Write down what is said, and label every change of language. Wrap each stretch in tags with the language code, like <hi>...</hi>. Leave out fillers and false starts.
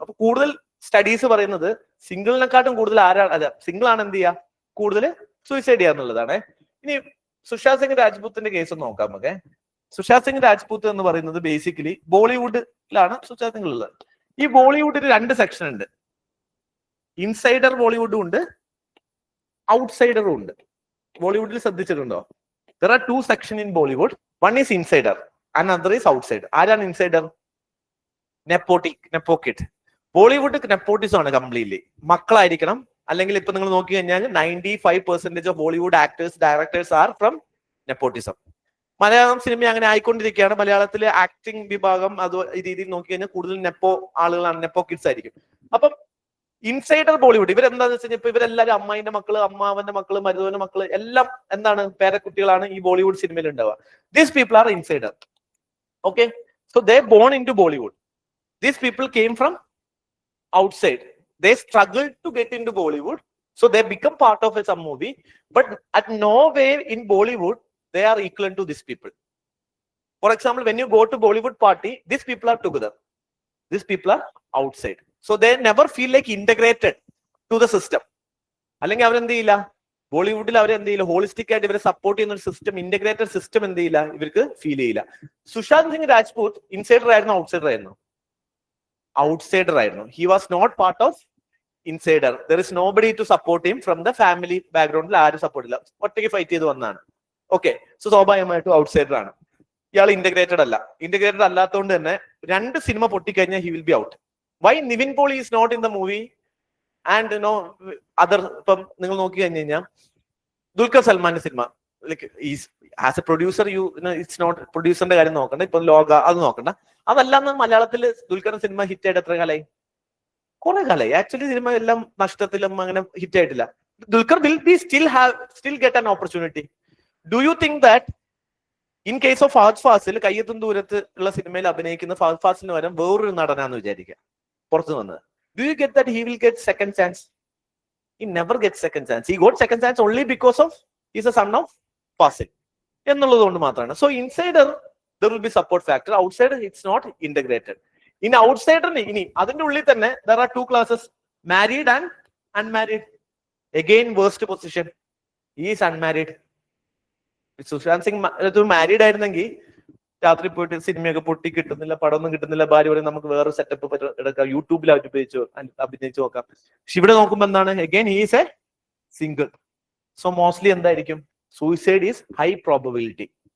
<ml>അപ്പൊ കൂടുതൽ സ്റ്റഡീസ് പറയുന്നത് സിംഗിളിനെക്കാട്ടും കൂടുതൽ ആരാണ്, അല്ല സിംഗിൾ ആണ് എന്ത് ചെയ്യുക, കൂടുതൽ സൂയിസൈഡ് ചെയ്യുക എന്നുള്ളതാണ്. ഇനി സുശാന്ത് സിംഗ് രാജ്പൂത്തിന്റെ കേസ് നോക്കാം നമുക്ക്. സുശാന്ത് സിംഗ് രാജ്പൂത്ത് എന്ന് പറയുന്നത് ബേസിക്കലി ബോളിവുഡിലാണ് സുശാന്ത് സിംഗ് ഉള്ളത്. ഈ ബോളിവുഡിൽ 2 സെക്ഷൻ ഉണ്ട്. ഇൻസൈഡർ ബോളിവുഡും ഉണ്ട്, ഔട്ട്സൈഡറും ഉണ്ട്. ബോളിവുഡിൽ ശ്രദ്ധിച്ചിട്ടുണ്ടോ?</ml> <en>There are 2 sections in Bollywood. One is insider, another is outsider.</en> <ml>ആരാണ് ഇൻസൈഡർ? നെപ്പോക്കിഡ്. ബോളിവുഡ് നെപ്പോട്ടിസം ആണ് കംപ്ലീറ്റ്ലി. മക്കളായിരിക്കണം. അല്ലെങ്കിൽ ഇപ്പൊ നിങ്ങൾ നോക്കി കഴിഞ്ഞാൽ</ml> <en>95% of Bollywood actors, directors are from nepotism.</en> <ml>Malayalam cinema അങ്ങനെ ആയിക്കൊണ്ടിരിക്കുകയാണ്. മലയാളത്തിലെ ആക്ടിംഗ് വിഭാഗം അത് ഈ രീതിയിൽ നോക്കി കഴിഞ്ഞാൽ കൂടുതൽ നെപ്പോ ആളുകളാണ്, നെപ്പോ കിഡ്സ് ആയിരിക്കും. അപ്പം ഇൻസൈഡർ ബോളിവുഡ് ഇവരെന്താന്ന് വെച്ച് കഴിഞ്ഞാൽ ഇപ്പൊ ഇവരെല്ലാരും അമ്മായിന്റെ മക്കള്, അമ്മാവന്റെ മക്കള്, മരുതവന്റെ മക്കള് എല്ലാം എന്താണ് പേരക്കുട്ടികളാണ് ഈ ബോളിവുഡ് സിനിമയിൽ ഉണ്ടാവുക.</ml> <en>These people are insider. Okay, so they born into Bollywood. These people came from outside. They struggled to get into Bollywood, so they become part of some movie, but at no way in Bollywood they are equivalent to these people. For example, when you go to Bollywood party, these people are together, these people are outside, so they never feel like integrated to the system.</en> <ml>അല്ലെങ്കിൽ അവരെന്ത് ബോളിവുഡിൽ അവരെന്ത് holistic ആയിട്ട് ഇവരെ support ചെയ്യുന്ന ഒരു system, integrated system എന്ത് ഇവർക്ക് ഫീൽ ചെയ്യില്ല. സുശാന്ത് സിംഗ് രാജ്പൂത്ത് ഇൻസൈഡർ ആയിരുന്നു, ഔട്ട്സൈഡർ ആയിരുന്നു? ഔട്ട്സൈഡർ ആയിരുന്നു.</ml> <en>He was not part of insider. There is nobody to support him from the family</en> <ml>ബാക്ക്ഗ്രൗണ്ടിൽ. ആരും സപ്പോർട്ട് ഇല്ല, ഒറ്റയ്ക്ക് ഫൈറ്റ് ചെയ്ത് വന്നതാണ്. ഓക്കെ, സോ സ്വാഭാവികമായിട്ടും ഔട്ട്സൈഡർ ആണ്. ഇയാൾ ഇന്റഗ്രേറ്റഡ് അല്ല. ഇന്റഗ്രേറ്റഡ് അല്ലാത്തതുകൊണ്ട് തന്നെ 2 cinema പൊട്ടിക്കഴിഞ്ഞാൽ</ml> <en>He will be out. Why Nivin Pauly is not in the movie and no other?</en> <ml>ഇപ്പം നിങ്ങൾ നോക്കി കഴിഞ്ഞു കഴിഞ്ഞാൽ ദുൽഖർ സൽമാന്റെ cinema</ml> <en>like as a producer it's not,</en> <ml>പ്രൊഡ്യൂസറിന്റെ കാര്യം നോക്കണ്ട, ഇപ്പൊ ലോക അത് നോക്കണ്ട. അതല്ലാന്ന് മലയാളത്തിൽ ദുൽഖറിന്റെ സിനിമ ഹിറ്റ് ആയിട്ട് എത്ര കാലായി? കുറെ കാലായി. ആക്ച്വലി സിനിമ എല്ലാം നഷ്ടത്തിലും അങ്ങനെ ഹിറ്റ് ആയിട്ടില്ല.</ml> <en>Dulquer will be still get an opportunity. Do you think that in case of Fahadh Faasil,</en> <ml>കയ്യെത്തും ദൂരത്ത് ഉള്ള സിനിമയിൽ അഭിനയിക്കുന്ന ഫഹദ് ഫാസിന് പകരം വേറൊരു നടനാന്ന് വിചാരിക്കുക പുറത്തു വന്നത്,</ml> <en>Do you get that he will get second chance? He never gets second chance. He got second chance only because of he's a son of Fasil</en> <ml>എന്നുള്ളത് കൊണ്ട് മാത്രമാണ്.</ml> <en>So insider there will be support factor. Outsider it's not integrated. In outsider</en> <ml>ഇനി അതിന്റെ ഉള്ളിൽ തന്നെ</ml> <en>there are 2 classes, married and unmarried. Again worst position, he is unmarried.</en> <ml>Sushant Singh married ആയിരുന്നെങ്കിൽ രാത്രി പോയിട്ട് സിനിമയൊക്കെ പൊട്ടി കിട്ടുന്നില്ല, പടമൊന്നും കിട്ടുന്നില്ല, ഭാര്യ പറയും നമുക്ക് വേറെ സെറ്റപ്പ് എടുക്കാം, യൂട്യൂബിൽ അഭിനയിച്ചു നോക്കാം. പക്ഷെ ഇവിടെ നോക്കുമ്പോ എന്താണ്,</ml> <en>Again he is a single.</en> <ml>So mostly എന്തായിരിക്കും,</ml> <en>Suicide is high probability.</en>